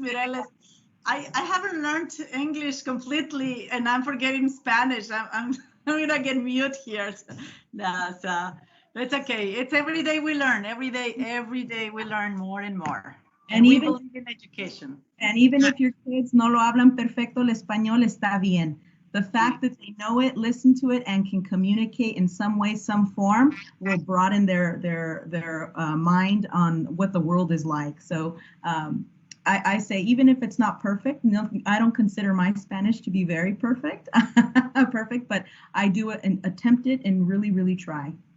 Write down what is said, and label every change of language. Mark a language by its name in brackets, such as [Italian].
[English] Mireles, I haven't learned English completely, and I'm forgetting Spanish. I'm gonna get mute here. No, so it's okay. It's every day we learn. Every day we learn more and more. And we believe in education. And even if your kids [Spanish] no lo hablan perfecto el español, está bien. [English] The fact that they know it, listen to it, and can communicate in some way, some form, will broaden their mind on what the world is like. So I say, even if it's not perfect, no, I don't consider my Spanish to be very perfect, but I do it and attempt it and really, really try.